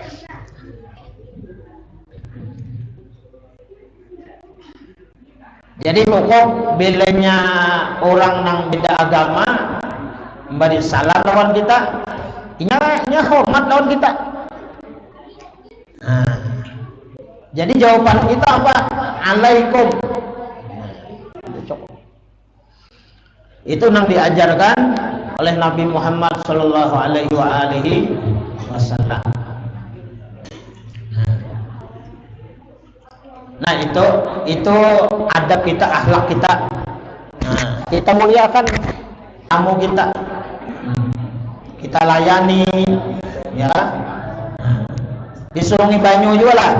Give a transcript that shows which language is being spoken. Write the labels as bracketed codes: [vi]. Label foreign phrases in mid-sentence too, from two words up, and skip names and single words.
[bjn] Jadi hukum bilanya orang yang beda agama memberi salam lawan kita, inya hormat lawan kita. [id] Nah, jadi jawaban kita apa? Alaikum. Itu yang diajarkan oleh Nabi Muhammad [ar] صلى الله عليه وسلم. [id] Nah, itu adab kita, akhlak kita. Nah, kita muliakan tamu kita. Kita layani, ya. [bjn] Disurungi banyu juga lah.